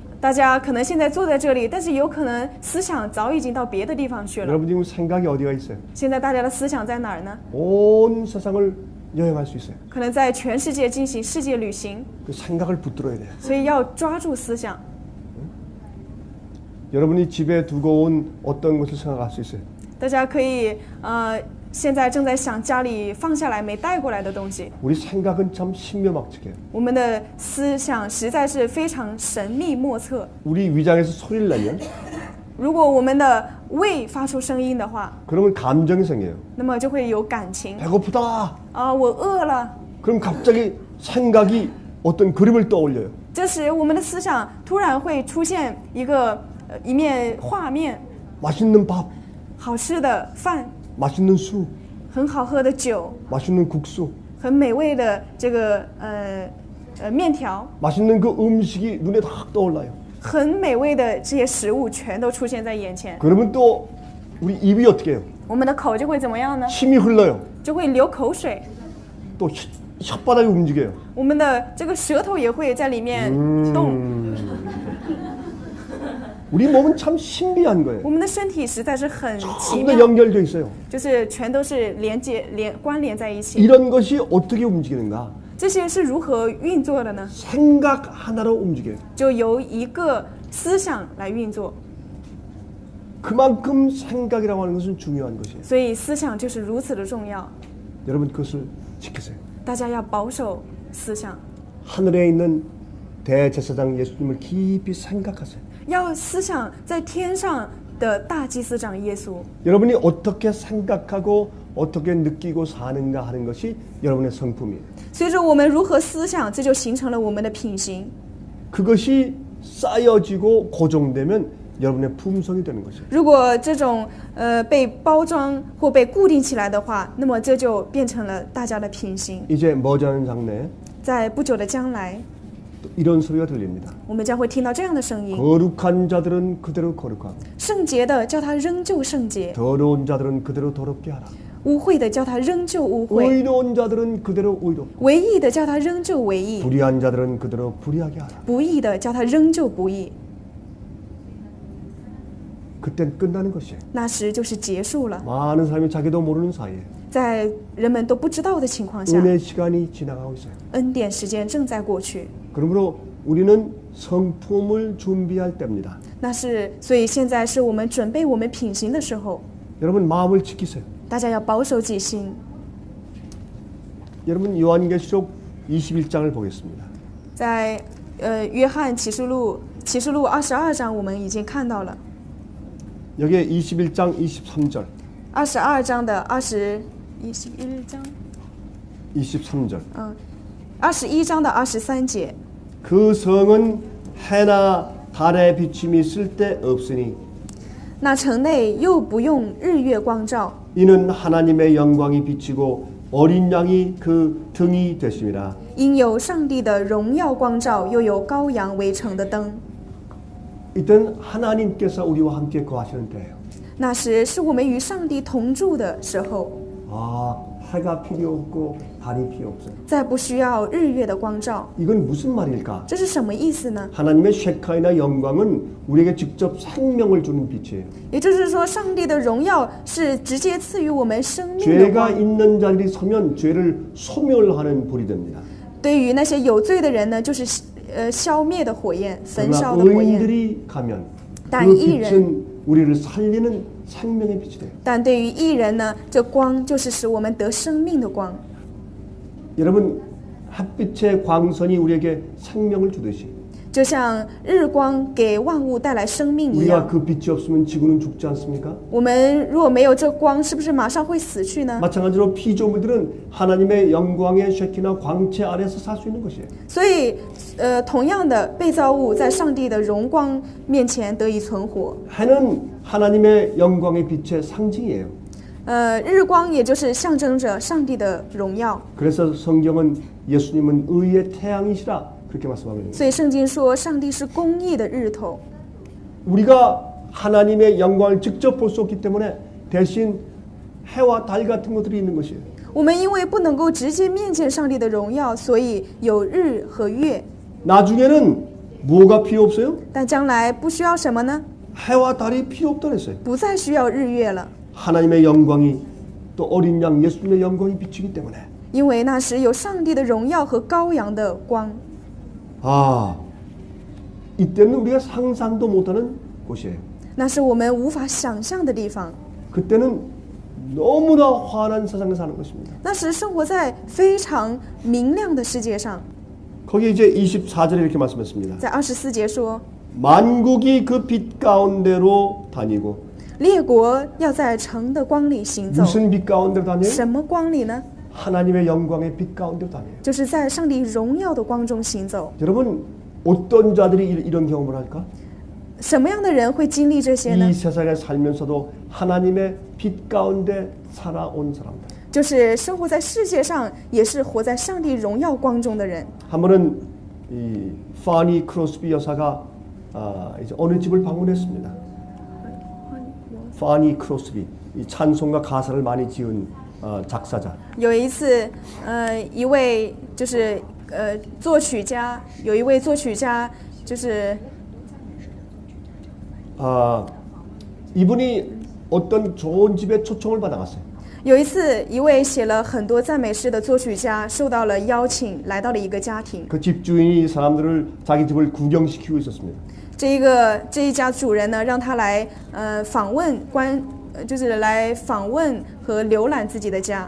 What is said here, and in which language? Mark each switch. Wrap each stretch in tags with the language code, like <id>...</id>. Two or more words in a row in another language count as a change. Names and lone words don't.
<zh>大家可能现在坐在这里，但是有可能思想早已经到别的地方去了。</zh> <ko>여러분 지금 생각이 어디가 있어요?</ko> <zh>现在大家的思想在哪儿呢？</zh> <ko>온 세상을 여행할 수 있어요.</ko> <zh>可能在全世界进行世界旅行，</zh> <ko>그 생각을 붙들어야 돼요.</ko> <zh>所以要抓住思想。</zh> <ko>여러분이 집에 두고 온 어떤 것을 생각할 수 있어요.</ko> <zh>大家可以现在正在想家里放下来没带过来的东西。</zh> <ko>우리 생각은 참 신묘막측해요.</ko> <zh>我们的思想实在是非常神秘莫测。</zh> <ko>우리 위장에서 소리를 내면</ko> <zh>如果我们的胃发出声音的话，</zh> <ko>그러면 감정이 생겨요.</ko> <zh>那么就会有感情。</zh> <ko>배고프다.</ko> <zh>我饿了。</zh> <ko>그럼 갑자기 생각이 어떤 그림을 떠올려요.</ko> <zh>这时，我们的思想突然会出现一面画面，</zh> <ko>맛있는 밥,</ko> <zh>好吃的饭，</zh> <ko>맛있는 술,</ko> <zh>很好喝的酒，</zh> <ko>맛있는 국수,</ko> <zh>很美味的这个面条，</zh> <ko>맛있는 그 음식이 눈에 딱 떠올라요.</ko> <zh>很美味的这些食物全都出现在眼前。</zh> <ko>그러면 또 우리 입이 어떻게 해요?</ko> <zh>我们的口就会怎么样呢？</zh> <ko>침이 흘러요.</ko> <zh>就会流口水。</zh> <ko>또 혓바닥이 움직여요.</ko> <zh>我们的这个舌头也会在里面动。</zh> <ko>우리 몸은 참 신비한 거예요.</ko> <zh>我们的身体实在是很奇</zh> <ko>전부</ko> <zh>妙，</zh> <ko>연결되어 있어요.</ko> <zh>就是全都是关联在一起。</zh> <ko>이런 것이 어떻게 움직이는가?</ko> <zh>这些是如何运作的呢？</zh> <ko>생각 하나로 움직여요.</ko> <zh>就由一个思想来运作，</zh> <ko>그만큼 생각이라고 하는 것은 중요한 것이에요.</ko> <zh>所以思想就是如此的重要。</zh> <ko>여러분 그것을 지키세요.</ko> <zh>大家要保守思想，</zh> <ko>하늘에 있는 대제사장 예수님을 깊이 생각하세요.</ko> <zh>要思想在天上的大祭司长耶稣。</zh> <ko>여러분이 어떻게 생각하고 어떻게 느끼고 사는가 하는 것이 여러분의 성품이에요.</ko> <zh>随着我们如何思想，这就形成了我们的品行。</zh> <ko>그것이 쌓여지고 고정되면 여러분의 품성이 되는 것이에요.</ko> <zh>如果这种被包装或被固定起来的话，那么这就变成了大家的品行。</zh> <ko>이제 머지않은 장래에</ko> <zh>在不久的将来，</zh> <ko>또 이런 소리가 들립니다.</ko> <zh>我们将会听到这样的声音：</zh> <ko>거룩한 자들은 그대로 거룩하고</ko> <zh>圣洁的叫他仍旧圣洁，</zh> <ko>더러운 자들은 그대로 더럽게 하라.</ko> <zh>污秽的叫他仍旧污秽，</zh> <ko>의로운 자들은 그대로 의롭고</ko> <zh>唯义的叫他仍旧唯义，</zh> <ko>불의한 자들은 그대로 불의하게 하라.</ko> <zh>不义的叫他仍旧不义。</zh> <ko>그땐 끝나는 것이에요.</ko> <zh>那时就是结束了。</zh> <ko>많은 사람이 자기도 모르는 사이에</ko> <zh>在人们都不知道的情况下，</zh> <ko>은혜 시간이 지나가고 있어요.</ko> <zh>恩典时间正在过去。</zh> <ko>그러므로 우리는 성품을 준비할 때입니다.</ko> <zh>所以现在是我们准备我们品行的时候，</zh> <ko>여러분 마음을 지키세요.</ko> <zh>大家要保守己心。</zh> <ko>여러분 요한계시록 21장을 보겠습니다.</ko> <zh>在约翰启示录22章，我们已经看到了</zh> <ko>여기에 21장 23절.</ko> <zh>22 章的</zh> <ko>23절.</ko> <zh>21章的23节。</zh> <ko>그 성은 해나 달의 비침이 쓸데없으니</ko> <zh>那城内又不用日月光照，</zh> <ko>이는 하나님의 영광이 비치고 어린 양이 그 등이 되심이라.</ko> <zh>因有上帝的荣耀光照，又有羔羊为城的灯。</zh> <ko>이때는 하나님께서 우리와 함께 거하시는 때예요.</ko> <zh>那时是我们与上帝同住的时候，</zh> <ko>아, 해가 필요 없고 달이 필요 없어요.</ko> <zh>再不需要日月的光照。</zh> <ko>이건 무슨 말일까?</ko> <zh>这是什么意思呢？</zh> <ko>하나님의 쉐카이나 영광은 우리에게 직접 생명을 주는 빛이에요.</ko> <zh>也就是说，上帝的荣耀是直接赐予我们生命的</zh> <ko>죄가</ko> <zh>光。</zh> <ko>있는 자들이 서면 죄를 소멸하는 불이 됩니다.</ko> <zh>对于那些有罪的人呢，就是消灭的火焰，焚</zh> <ko>그러나</ko> <zh>烧的火焰。</zh> <ko>의인들이 가면 그 단 이人. 빛은 우리를 살리는 생명의 빛이 돼요.</ko> <zh>但对于义人呢，这光就是使我们得生命的光。</zh> <ko>여러분 햇빛의 광선이 우리에게 생명을 주듯이</ko> <zh>就像日光给万物带来生命一</zh> <ko>우리가</ko> <zh>样，</zh> <ko>그 빛이 없으면 지구는 죽지 않습니까?</ko> <zh>我们如果没有这光，是不是马上会死去呢？</zh> <ko>마찬가지로 피조물들은 하나님의 영광의 쉐키나 광채 아래서 살 수 있는 것이에요.</ko> <zh>所以，同样的，被造物在上帝的荣光面前得以存活。</zh> <ko>해는 하나님의 영광의 빛의 상징이에요.</ko> <zh>日光也就是象征着上帝的荣耀。</zh> <ko>그래서 성경은 예수님은 의의 태양이시라 그렇게 말씀하고 있는 거예요.</ko> <zh>所以圣经说，上帝是公义的日头。</zh> <ko>우리가 하나님의 영광을 직접 볼 수 없기 때문에 대신 해와 달 같은 것들이 있는 것이에요.</ko> <zh>我们因为不能够直接面见上帝的荣耀，所以有日和月。</zh> <ko>나중에는 뭐가 필요 없어요?</ko> <zh>但将来不需要什么呢？</zh> <ko>해와 달이 필요 없다 그랬어요.</ko> <zh>不再需要日月了，</zh> <ko>하나님의 영광이 또 어린 양 예수님의 영광이 비치기 때문에</ko> <zh>因为那时有上帝的荣耀和羔羊的光。</zh> <ko>아 이때는 우리가 상상도 못하는 곳이에요.</ko> <zh>那是我们无法想象的地方。</zh> <ko>그때는 너무나 환한 세상에 사는 것입니다.</ko> <zh>那时生活在非常明亮的世界上。</zh> <ko>거기 이제 24절에 이렇게 말씀했습니다.</ko> <zh>在24节说，</zh> <ko>만국이 그 빛 가운데로 다니고</ko> <zh>列国要在城的光里行走。</zh> <ko>무슨 빛 가운데로 다녀요?</ko> <zh>什么光里呢？</zh> <ko>하나님의 영광의 빛 가운데로 다녀요.</ko> <zh>就是在上帝荣耀的光中行走。</zh> <ko>여러분 어떤 자들이 이런 경험을 할까?</ko> <zh>什么样的人会经历这些呢</zh> <ko>이 ？ 세상에 살면서도 하나님의 빛 가운데 살아온 사람들.</ko> <zh>就是生活在世界上，也是活在上帝荣耀光中的人。</zh> <ko>한 번은 이 파니 크로스비 여사가 이제 어느 집을 방문했습니다. 파니 크로스비 이 찬송가 가사를 많이 지은 작사자.</ko> <zh>有一次，一位就是作曲家，有一位作曲家就是。</zh> <ko>이분이 어떤 좋은 집에 초청을 받아갔어요.</ko> <zh>有一次，一位写了很多赞美诗的作曲家受到了邀请，来到了一个家庭。</zh> <ko>그 집주인이 사람들을 자기 집을 구경시키고 있었습니다.</ko> <zh>这一家主人呢，让他来访问就是来访问和浏览自己的家，</zh>